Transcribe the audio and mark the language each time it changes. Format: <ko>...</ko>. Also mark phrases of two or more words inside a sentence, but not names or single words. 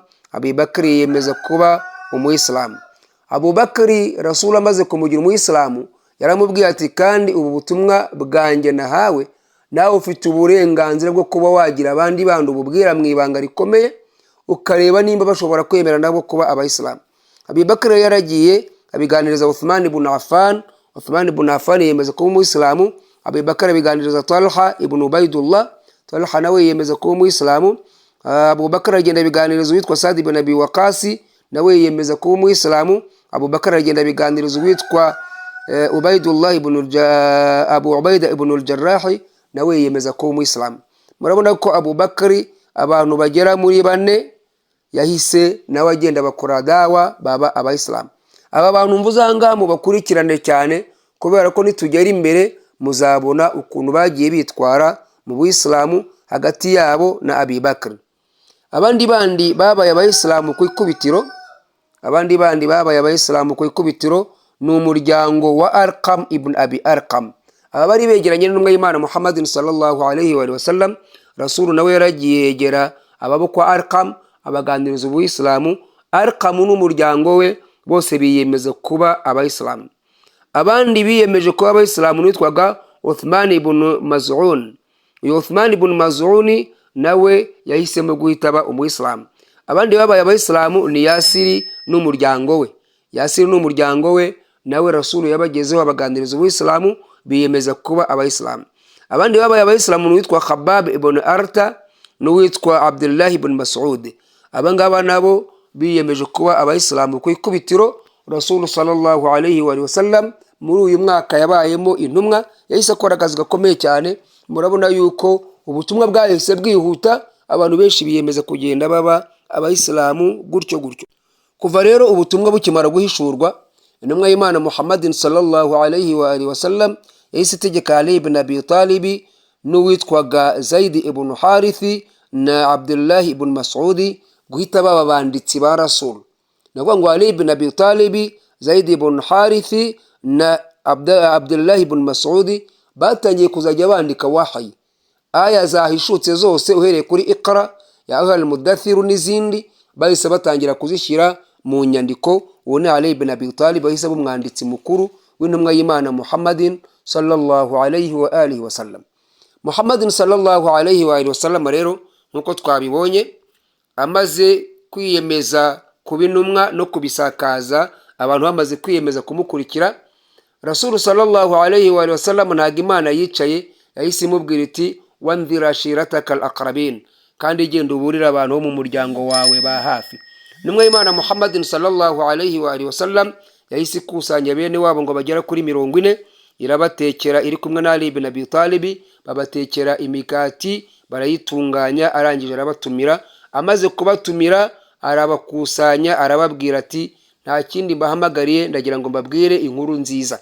<rw>Abi Bakr yiyemeza kuba umuyisilamu. Abu Bakr Rasul amaze kumugira umuyisilamu yaramubwiye ati kandi ubu butumwa bwanjye nahawe nawe ufite uburenganzira bwo kuba wagira abandi bantu ububwira mu ibanga rikomeye, ukareba nimba bashobora kwemera nabo kuba abayisilamu. Abi Bakr yaragiye abiganiriza Uthman ibn Affan. Uthman ibn Affan yemeza kuba umuyisilamu. Abi Bakr abiganiriza Talha ibn Ubaydullah. Talha nawe yemeza kuba umuyisilamu. Abu Bakr agenda abiganiriza uwitwa Sa'd ibn Abi Waqqas, nawe yemeza kuba umuyisilamu. Abu Bakr agenda abiganiriza uwitwa Ubaydullah ibn Abu Ubayda ibn al-Jarrah, nawe yemeza kuba umuyisilamu. Murabona ko Abu Bakr abantu bagera muri 4 yahise nawe agenda bakora dawa baba abayisilamu. Aba bantu mvuzanga mu bakurikirane cyane kubera ko nitugera imbere muzabona ukuntu bagiye bitwara mu buyisilamu hagati yabo na Abi Bakr. Abandi bandi babaye abayisilamu ku ikubitiro, ni umuryango wa Arqam ibn Abi Arqam. Aba bari begeranye n'umwe y'Imana Muhammadin</rw> <ar>صلى الله عليه وسلم.</ar> <rw>Rasul nawe yaragiye yegera ababo kwa Arqam abaganiriza ubuyisilamu. Arqam n'umuryango we bose biyemeza kuba abayisilamu. Abandi biyemeje kuba abayisilamu nitwaga Uthman ibn Maz'un. Uyu Uthman ibn Maz'un nawe yahisemo guhitaba umuyisilamu. Abandi babaye abayisilamu ni Yasiri n'umuryango we. Yasiri n'umuryango we nawe Rasul yabagezeho abaganiriza ubuyisilamu, biyemeza kuba abayisilamu. Abandi babaye abayisilamu witwa Khabbab ibn Arta n'uwitwa Abdullah ibn Mas'ud. Abangaba nabo biyemeje kuba abayisilamu ku ikubitiro. Rasul</rw> <ar>صلى الله عليه وسلم</ar> <rw>muri uyu mwaka yabayemo intumwa, yahise akora akazi gakomeye cyane. Murabona yuko ubutumwa bwahise bwihuta, abantu benshi biyemeza kugenda baba abayisilamu gutyo. Kuva rero ubutumwa bukimara guhishurwa, intumwa y'Imana Muhammadin</rw> <ar>صلى الله عليه وسلم</ar> <rw>yahise itegeka Ali ibn Abi Talib n'uwitwaga Zaid ibn Harith na Abdullah ibn Mas'ud guhita baba banditsi ba Rasul. Navuga ngo Ali ibn Abi Talib, Zaid ibn Harith na Abdullah ibn Mas'ud batangiye kuzajya bandika wahayi. Aya zahishutse zose uhereye kuri Iqra ya al-Mudaththir n'izindi bahise batangira kuzishyira mu nyandiko. Uwo ni Ali ibn Abi Talib bahise bumwanditsi mukuru w'intumwa y'Imana Muhammadin</rw> <ar>صلى الله عليه وآله وسلم.</ar> <rw>Muhammadin</rw> <ar>صلى الله عليه وآله وسلم</ar> <rw>rero nkuko twabibonye amaze kwiyemeza kubintumwa no kubisakaza, abantu bamaze kwiyemeza kumukurikira. Rasul</rw> <ar>صلى الله عليه وآله وسلم</ar> <rw>ntago Imana yicaye, yahise imubwira iti</rw> <ar>وأنذر عشيرتك الأقربين,</ar> <rw>kandi genda uburira abantu bo mu muryango wawe ba hafi. Nimwe y'Imana Muhammadin</rw> <ar>صلى الله عليه وآله وسلم</ar> <rw>yahise ikusanya bene wabo ngo bagera kuri 40, irabatekera iri kumwe na Ali ibn Abi Talib, babatekera imikati barayitunganya, arangije arabatumira. Amaze kubatumira arabakusanya, arababwira ati nta kindi bahamagariye, ndagira ngo mbabwire inkuru nziza.</rw>